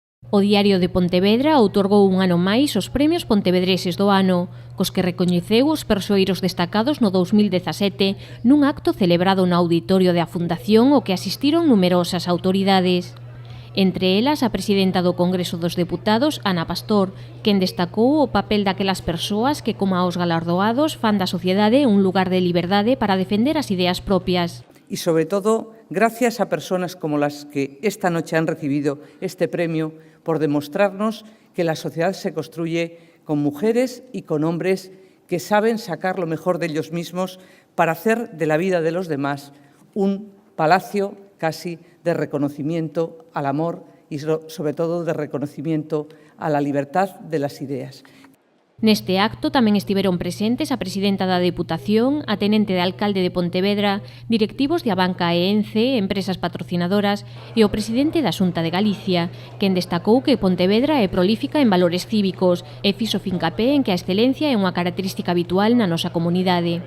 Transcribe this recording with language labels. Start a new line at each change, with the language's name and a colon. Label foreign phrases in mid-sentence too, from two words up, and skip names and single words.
Galician: O Diario de Pontevedra outorgou un ano máis os premios pontevedreses do ano, cos que recoñeceu os persoeiros destacados no 2017 nun acto celebrado no auditorio da Fundación ao que asistiron numerosas autoridades. Entre elas a presidenta do Congreso dos Deputados, Ana Pastor, quen destacou o papel daquelas persoas que, como aos galardoados, fan da sociedade un lugar de liberdade para defender as ideas propias.
Spanish: Y sobre todo, gracias a personas como las que esta noche han recibido este premio por demostrarnos que la sociedad se construye con mujeres y con hombres que saben sacar lo mejor de ellos mismos para hacer de la vida de los demás un palacio casi de reconocimiento al amor y sobre todo de reconocimiento a la libertad de las ideas.
Galician: Neste acto tamén estiveron presentes a presidenta da Deputación, a tenente de alcalde de Pontevedra, directivos de Abanca e Ence, empresas patrocinadoras, e o presidente da Xunta de Galicia, quen destacou que Pontevedra é prolífica en valores cívicos e fixo fincapé en que a excelencia é unha característica habitual na nosa comunidade.